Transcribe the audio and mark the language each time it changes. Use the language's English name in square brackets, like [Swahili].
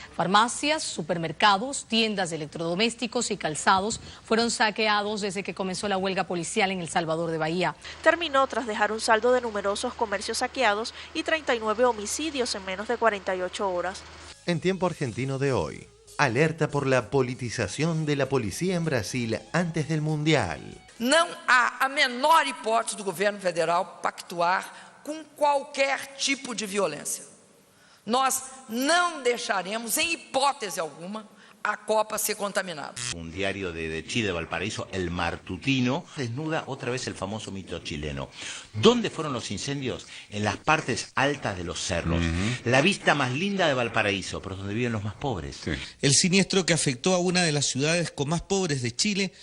[Spanish] Farmacias, supermercados, tiendas de electrodomésticos y calzados fueron saqueados desde que comenzó la huelga policial en El Salvador de Bahía. Terminó tras dejar un saldo de numerosos comercios saqueados y 39 homicidios en menos de 48 horas. En Tiempo Argentino de hoy, alerta por la politización de la policía en Brasil antes del Mundial. [Portuguese] Não há a menor hipótese do governo federal pactuar com qualquer tipo de violência. Nós não deixaremos, em hipótese alguma, a Copa ser contaminada. [Spanish] Un diario de Chile, de Valparaíso, El Martutino, desnuda otra vez el famoso mito chileno. ¿Dónde fueron los incendios? En las partes altas de los cerros. La vista más linda de Valparaíso, pero donde viven los más pobres. Sí. El siniestro que afectó a una de las ciudades con más pobres de Chile.